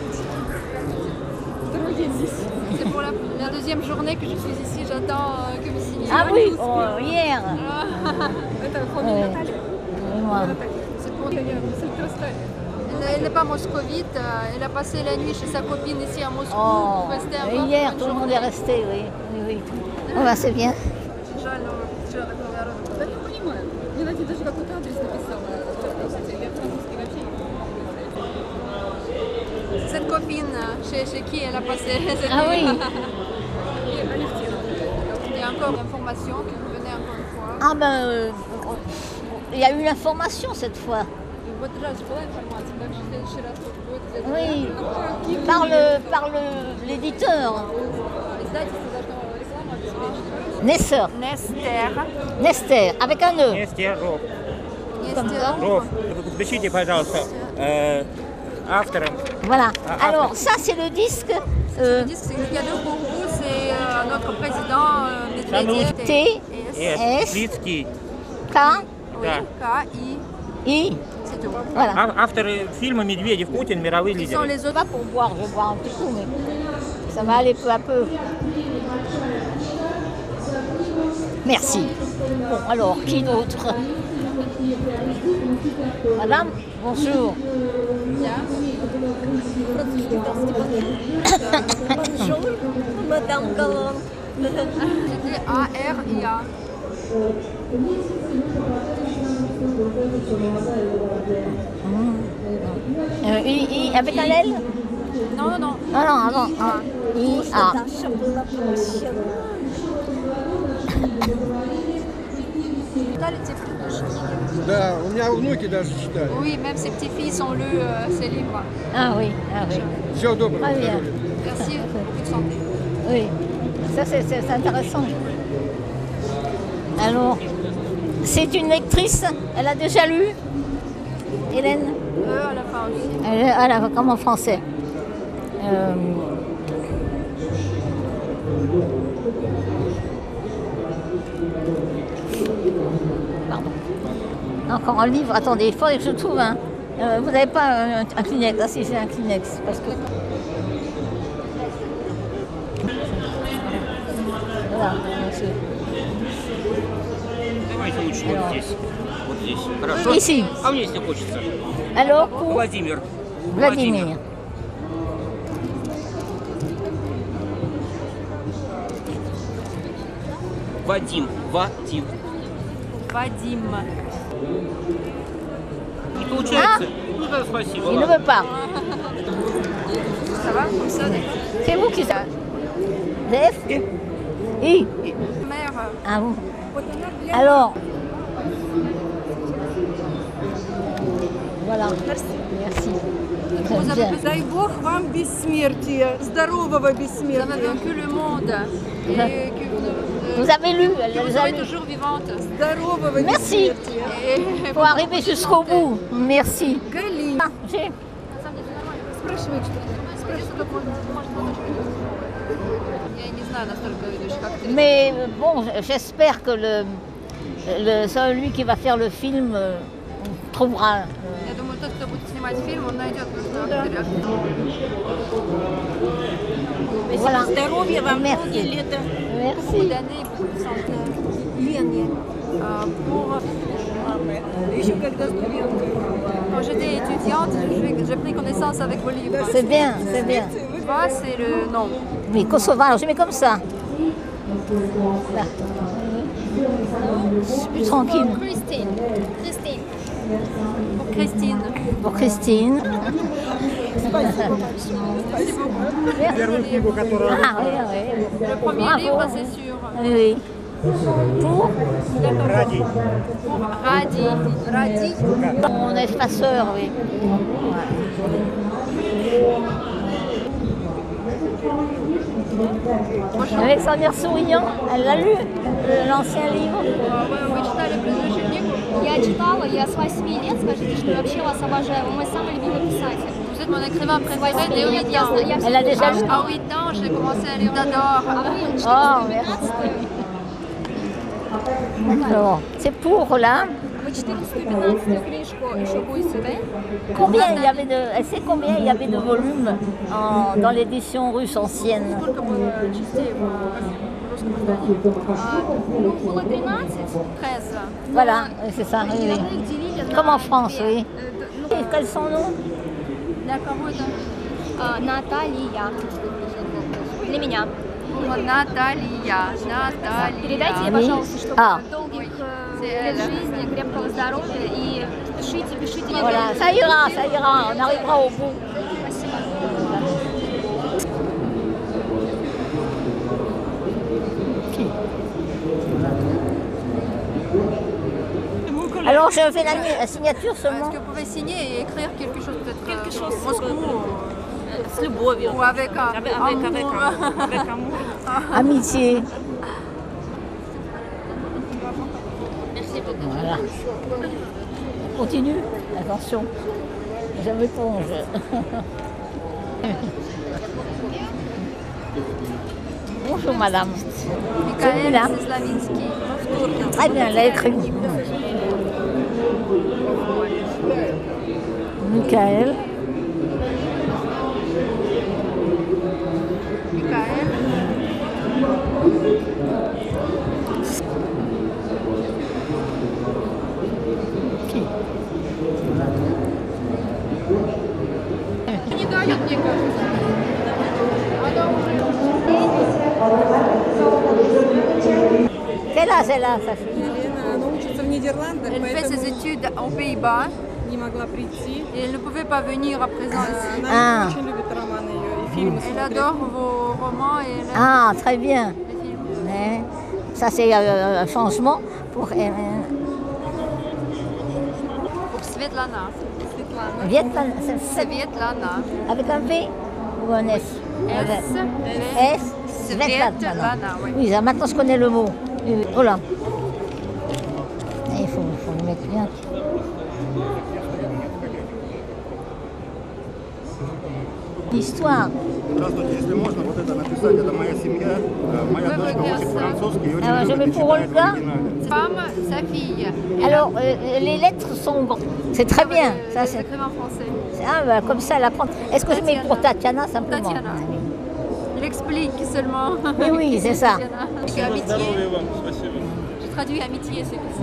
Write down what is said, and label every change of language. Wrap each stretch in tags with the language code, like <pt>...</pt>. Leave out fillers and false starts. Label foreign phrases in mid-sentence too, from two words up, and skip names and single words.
<fr>C'est pour la deuxième journée que je suis ici, j'attends que vous signiez. Ah oui, oh, hier. Ouais. Et moi. C'est pour... Elle n'est pas moscovite, elle a passé la nuit chez sa copine ici à Moscou. Oh, Restée et encore hier, une tout le monde journée. est resté, oui. Oui. Oh, bah, c'est bien.</fr> <ru>Жаль, но вчера такого народу. Да не понимаю. Мне Надя даже какой-то адрес написала. Французский вообще не понимаю.</ru> <fr>Cette copine, chez qui elle a passé cette Ah nuit. oui. Il y a encore l'information que vous venez encore une fois. Ah ben, il y a eu l'information cette fois. Вот déjà, c'est pour l'information, donc je fais chez la photo. Oui, par l'éditeur. Nesser. Nester, avec un E.</fr> <ru>Нестеров.</ru> <fr>Comme ça.</fr> <ru>Ров. Запишите, пожалуйста, автором.</ru> <fr>Voilà. Alors, ça, c'est le disque. Le disque, c'est le cadeau pour vous, c'est notre président Medvedev. T-S-K-I.</fr> <ru>Свицкий.</ru> <fr>Oui,</fr> <ru>Да.</ru> <fr>K-I, c'est tout. Voilà.</fr> <ru>Авторы фильма «Медведев Путин», мировые</ru> <fr>Qui sont</fr> <ru>лидеры.</ru> <fr>les autres? Pas pour boire, je vais boire un petit coup, mais ça va aller peu à peu. Merci. Bon, alors, qui d'autre? Madame, bonjour. Bonjour, Madame Galland. C'était A-R-I-A. Avec un L? Non, non, non. Ah non, avant. I-A. Читали tes petits?</fr> <ru>Да, у меня внуки даже читали.</ru> <fr>Oui, même ses petits-fils ont lu ces livres. Ah oui, ah oui.</fr> <ru>Всего доброго.</ru> <fr>Ah bien.</fr> <ru>здоровья.</ru> <fr>Merci, beaucoup de santé. Oui, ça c'est intéressant. Alors, c'est une lectrice, elle a déjà lu, Hélène? À la fin aussi. Comme en français. Pardon. Encore un livre. Attendez, il faudrait que je trouve un. Vous n'avez pas un Kleenex? Ah si, j'ai un Kleenex. Parce que... Voilà, monsieur.</fr> <ru>Давайте лучше вот здесь. Вот здесь. Хорошо?</ru> <fr>Ici.</fr> <ru>А мне если хочется.</ru> <fr>Alors, pour</fr> <ru>Владимир.</ru> <fr>Vladimir.</fr> <ru>Вадим. Вадим. Вадим. Не получается? Ну да, спасибо.</ru> <fr>Il ne</fr> <ru>ладно.</ru> <fr>veut pas. Ça va comme ça C'est vous qui ça? F I. Mère. Ah vous. Alors. Voilà. Merci. J'aime bien.</fr> <ru>Дай Бог вам бессмертия, здорового</ru> <fr>Vous avez</fr> <ru>бессмертия.</ru> <fr>vaincu le monde et que Vous avez lu, que elle vous les a serez lus. toujours vivante.</fr> <ru>Здорового</ru> <fr>Merci. Et Pour arriver jusqu'au bout. Merci.</fr> <ru>Галина.</ru> <fr>Ah, j'ai-</fr> <ru>Спрашивай, что Спрашиваю, как может Я не знаю настолько видишь, как ты.</ru> <fr>Mais bon, j'espère que celui qui va faire le film trouvera.</fr> <ru>Я думаю, тот, кто будет снимать фильм, он найдет нужного актера.</ru> <fr>Voilà.</fr> <ru>здоровья вам,</ru> <fr>Merci.</fr> <ru>многие лета.</ru> <fr>Merci. Beaucoup d'années, beaucoup de santé.</fr> <ru>Лене.</ru> <fr>Pour</fr> <ru>Еще когда студентка.</ru> <fr>Quand j'étais étudiante, j'ai pris connaissance avec vos livres. C'est bien, c'est bien. Va, c'est le nom. Mais Kosovar, je mets comme ça. Là. Je suis plus tranquille. Christine. Christine. Pour Christine. Pour Christine.</fr> <ru>Первую книгу, которую...</ru> <fr>Ah oui, oui. Le premier Bravo. livre, c'est sûr. Oui, oui. Pour</fr> <ru>Ради.</ru> <fr>Radi. Radi. mon espaceur, oui. Avec son air souriant, elle l'a lu, l'ancien livre.</fr> <ru>Вы читали предыдущую книгу? Я читала, я с 8 лет, скажите, что вообще вас обожаю. Вы мой самый любимый писатель.</ru> <fr>Vous êtes mon écrivain préféré dès 8 ans. Elle a déjà lu. À 8 ans, j'ai commencé à lire. J'adore. Oh, merci. Alors, c'est pour là.</fr> <ru>Вы 415 книжку еще будете, да?</ru> <fr>Combien il y avait de, elle sait combien il y avait de volumes dans l'édition russe ancienne?</fr> <ru>Сколько было частей в русском издании? Ну, было 13. 13.</ru> <fr>Voilà, c'est ça. Oui,</fr> <ru>И</ru> <fr>oui.</fr> <ru>мы их делили на</ru> <fr>Comme en France,</fr> <ru>две.</ru> <fr>oui. Et quels sont nous?</fr> <ru>Для кого это? Наталья. Для меня. Наталья. Наталья. Передайте ей,</ru> <fr>Oui.</fr> <ru>пожалуйста, чтобы</ru> <fr>Ah.</fr> <ru>долгих лет жизни, крепкого здоровья и пишите, пишите.</ru> <fr>Voilà, ça ira, on arrivera au bout.</fr> <ru>Спасибо.</ru> <fr>Alors je fais la signature Est-ce seulement. que vous pouvez signer et écrire quelque chose peut-être Quelque chose Moscou</fr> <ru>с любовью.</ru> <fr>ou avec amour. Avec amour. Amitié. Merci beaucoup. Voilà. Continue. Attention. Je m'éponge. Bonjour madame. Mikaël Là. Slavinsky. Très bien, elle a écrit. Michael. Mikaël.</fr> <ru>Не дают, мне кажется.</ru> <fr>Quel âge elle a, sa fille?</fr> <ru>Елена, она учится в Нидерландах,</ru> <fr>Elle fait ses</fr> <ru>поэтому</ru> <fr>études aux Pays-Bas</fr> <ru>не могла прийти.</ru> <fr>et elle ne pouvait pas venir à présent ici. Ah.</fr> <ru>Она очень любит романы ее и фильмы</ru> <fr>Elle</fr> <ru>смотрит.</ru> <fr>adore vos romans et elle aime Ah, très bien. les films. Ouais. Ça, c'est un changement pour elle. Pour Svetlana. Svetlana. Vietnam, Svetlana. avec un V ou un S? S. Svetlana, oui. Oui, ça, maintenant je connais le mot. Oh là. Il faut le mettre bien. L'histoire</fr> <ru>Здравствуйте, если можно, вот это написать, это моя семья, моя дочка учит французский и очень</ru> <fr>Alors, je</fr> <ru>любит</ru> <fr>mets</fr> <ru>и</ru> <fr>pour</fr> <ru>читает в</ru> <fr>Olga.</fr> <ru>оригинале.</ru> <fr>Femme, sa fille. Alors, les lettres sont... C'est très bien. Ça, c'est... Écrivent en français. Ah, bah, comme ça, elle apprend. Est-ce que je mets pour Tatiana, simplement? Tatiana. Il explique seulement. Oui, oui, c'est ça. Amitié. Je traduis amitié, c'est tout.</fr>